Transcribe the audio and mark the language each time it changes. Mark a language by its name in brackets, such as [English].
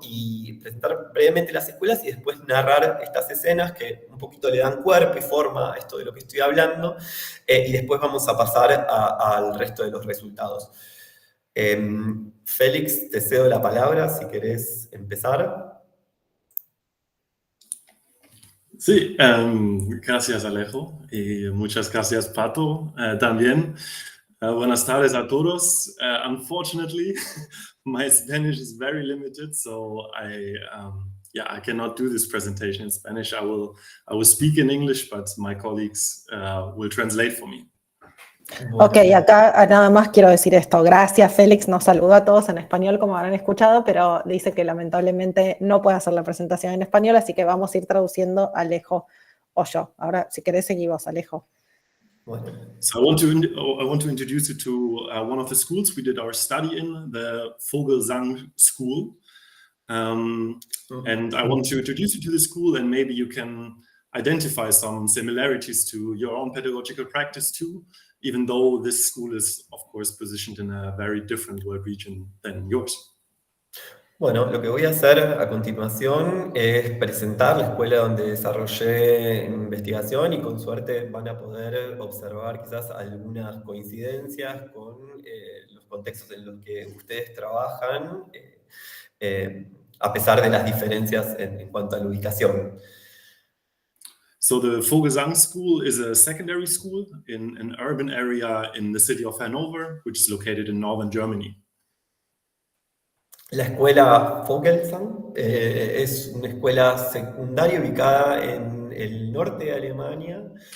[Spanish] Y presentar brevemente las escuelas y después narrar estas escenas que un poquito le dan cuerpo y forma a esto de lo que estoy hablando, y después vamos a pasar al resto de los resultados. Félix, te cedo la palabra si querés empezar. Sí, gracias Alejo y muchas gracias Pato también. Buenas tardes a todos. [English] Unfortunately, my Spanish is very limited, so I cannot do this presentation in Spanish. I will speak in English, but my colleagues will translate for me. [Spanish] Ok, acá nada más quiero decir esto. Gracias, Félix. Nos saludó a todos en español, como habrán escuchado, pero dice que lamentablemente no puede hacer la presentación en español, así que vamos a ir traduciendo Alejo o yo. Ahora, si querés, seguimos, Alejo. [English] So I want to introduce you to one of the schools we did our study in, the Vogelsang School. And I want to introduce you to the school, and maybe you can identify some similarities to your own pedagogical practice too, even though this school is, of course, positioned in a very different world region than yours. [Spanish] Bueno, lo que voy a hacer a continuación es presentar la escuela donde desarrollé investigación y con suerte van a poder observar quizás algunas coincidencias con los contextos en los que ustedes trabajan, a pesar de las diferencias en cuanto a la ubicación. [English] So the Vogelsang School is a secondary school in an urban area in the city of Hanover, which is located in northern Germany. [Spanish] La escuela Vogelsang es una escuela secundaria ubicada en el norte de Alemania.